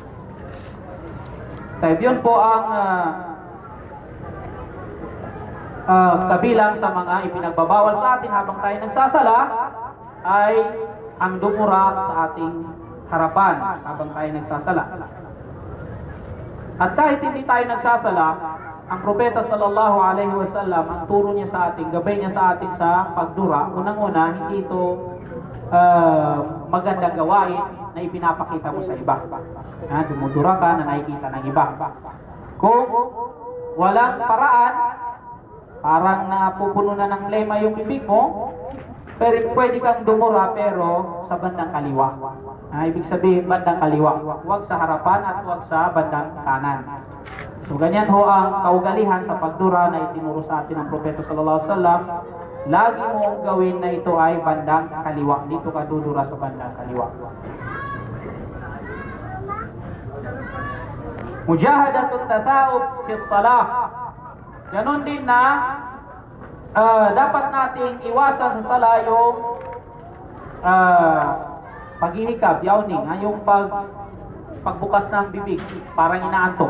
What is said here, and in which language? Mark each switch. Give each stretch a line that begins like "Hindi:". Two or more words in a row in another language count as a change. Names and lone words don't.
Filipino: Kaya yun po ang kabilang sa mga ipinagbabawal sa atin habang tayo nagsasala, ay ang dumura sa ating harapan habang tayo nagsasala. At kahit hindi tayo nagsasala, ang Propeta
Arabic: صلى الله عليه وسلم,
Filipino: ang turo niya sa atin, gabay niya sa atin sa pagdura, unang-una, hindi ito magandang gawain na ipinapakita mo sa iba. Dumudura ka na nakikita ng iba. Kung walang paraan, parang napupuno na ng lema yung bibig mo, pero pwede kang dumura pero sa bandang kaliwa. Ibig sabihin bandang kaliwa. Huwag sa harapan at huwag sa bandang kanan. So ganyan ho ang kaugalihan sa pagdura na itinuro sa atin ng Propeta
Arabic: صلى الله عليه وسلم.
Filipino: Lagi mong gawin na ito ay bandang kaliwa. Dito ka dudura sa bandang kaliwa.
Arabic: مجاهدة التثاؤب في الصلاة.
Filipino: Ganon din na dapat nating iwasan sa sala yung paghihikab, yawning, yung pagbukas ng bibig, parang inaantok.